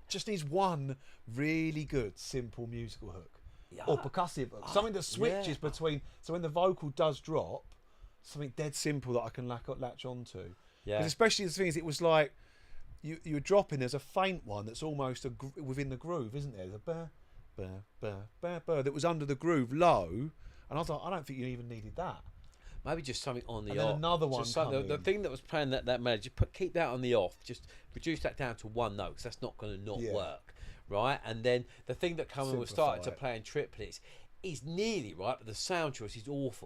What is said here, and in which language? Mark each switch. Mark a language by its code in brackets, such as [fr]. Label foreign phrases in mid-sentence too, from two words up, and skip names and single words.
[en] Just needs one really good, simple musical hook. Or percussive hook. Something that switches between... So when the vocal does drop, something dead simple that I can latch onto. Yeah. Because especially the thing is, it was like... You were dropping, there's a faint one that's almost within the groove, isn't there? There's a ba, ba, ba, ba, ba, that was under the groove, low. And I was like, I don't think you even needed that. Maybe just something on the And off. then another one The thing that was playing that melody, keep that on the off. Just reduce that down to one note, because that's not going to not work, right? And then the thing that came when we started to play in triplets is nearly right, but the sound choice is awful.